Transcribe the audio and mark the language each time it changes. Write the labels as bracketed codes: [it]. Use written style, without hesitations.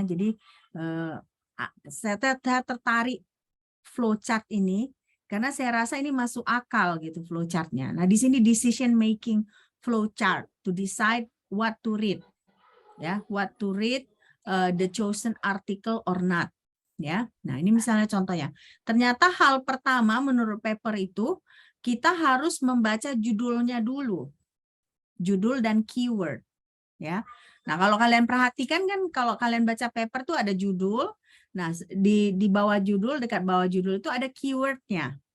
[id] Jadi saya tertarik flowchart ini karena saya rasa ini masuk akal gitu flowchartnya. Nah, di sini [en] decision making flowchart to decide what to read. Ya, what to read the chosen article or not. [id] Ya, nah ini misalnya contohnya. Ternyata hal pertama menurut paper itu kita harus membaca judulnya dulu, judul dan keyword. Ya, nah kalau kalian perhatikan kan kalau kalian baca paper tuh ada judul. Nah di bawah judul, dekat bawah judul itu ada keywordnya.